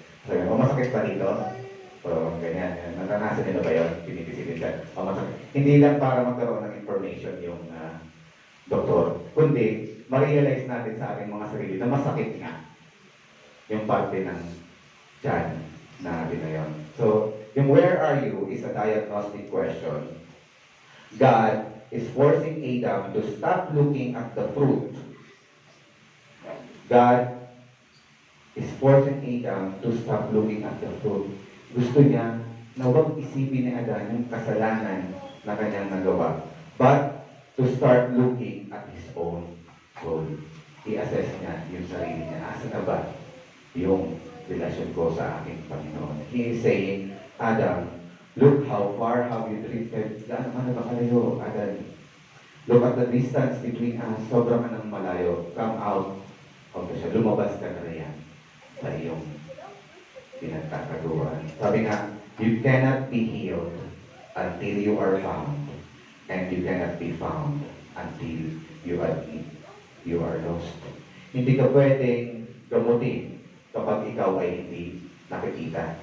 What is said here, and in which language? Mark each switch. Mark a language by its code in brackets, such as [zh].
[tl] Sabi mo, masakit pa dito? O ganyan, naranasan nila ba yun? Pinipisil ito. O masakit. Hindi lang para magkaroon ng information yung doktor, kundi ma-realize natin sa ating mga sarili na masakit nga yung parte ng tiyan natin na yun. [en] So, yung where are you is a diagnostic question. God is forcing Adam to stop looking at the fruit. God is forcing Adam to stop looking at the fruit. [tl] Gusto niya na huwag isipin ni Adan yung kasalanan na kanyang nagawa. [en] But to start looking at his own soul. [tl] I-assess niya yung sarili niya. Asa na ba yung relasyon ko sa aking Panginoon? [en] He is saying, Adam, look how far have you drifted. [tl] Gaano ka na ba kalayo, [en] Adam? Look at the distance between us. [tl] Sobrang ka ng malayo. [en] Come out of the shadow. [tl] Lumabas ka na riyan sa iyong pinagkakaguan. Sabi nga, [en] you cannot be healed until you are found. And you cannot be found until you admit you are lost. [tl] Hindi ka pwedeng gamutin kapag ikaw ay hindi nakikita.